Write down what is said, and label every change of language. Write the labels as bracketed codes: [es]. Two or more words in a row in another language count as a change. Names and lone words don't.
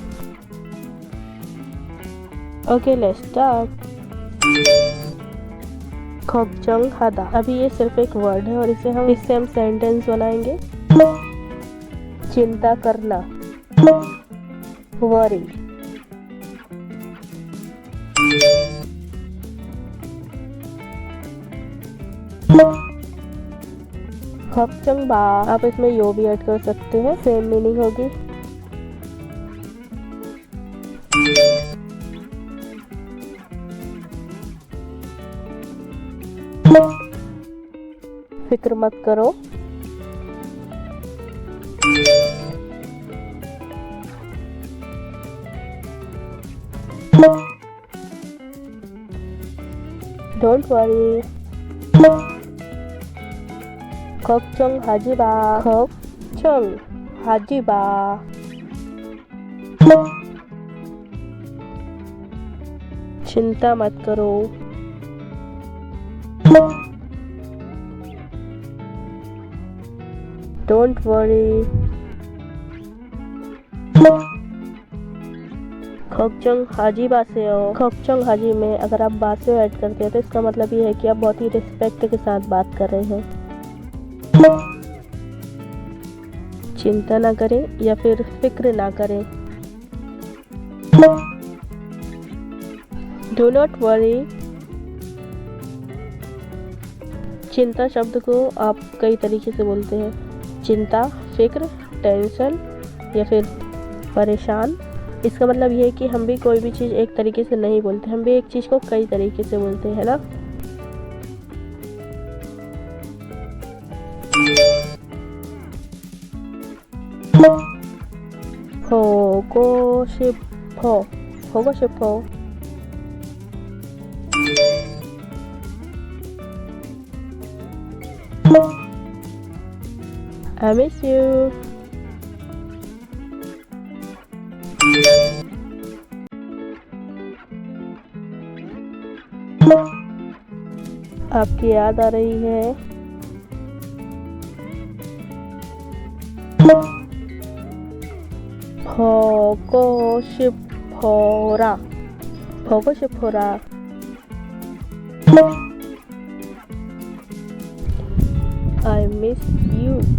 [en] OK, let's start. [ko] 걱정하다. [hi] अभी ये सिर्फ एक वर्ड है और इससे हम सेंटेंस बनाएंगे. चिंता करना, वरी. [ko] 걱정 마. [hi] आप इसमें यो भी ऐड कर सकते हैं, [en] same meaning [hi] होगी. फिक्र मत करो. [en] Don't worry. [ko] 걱정하지 마. 걱정하지 마. [hi] चिंता मत करो. [en] Don't worry. [ko] 걱정하지 마세요. [hi] 걱정하지 में अगर आप बासेयो ऐड करते हैं तो इसका मतलब ये है कि आप बहुत ही रिस्पेक्ट के साथ बात कर रहे हैं. चिंता ना करें या फिर फिक्र ना करें. [en] Do not worry. [hi] चिंता शब्द को आप कई तरीके से बोलते हैं. चिंता, फिक्र, टेंशन या फिर परेशान. इसका मतलब ये है कि हम भी कोई भी चीज़ एक तरीके से नहीं बोलते, हम भी एक चीज़ को कई तरीके से बोलते हैं ना. [ko] 보고 싶어. 보고 싶어. [en] I miss you. [hi] आपकी याद आ रही है. [ko] 보고 싶어라. 보고 싶어라. [en] I miss you.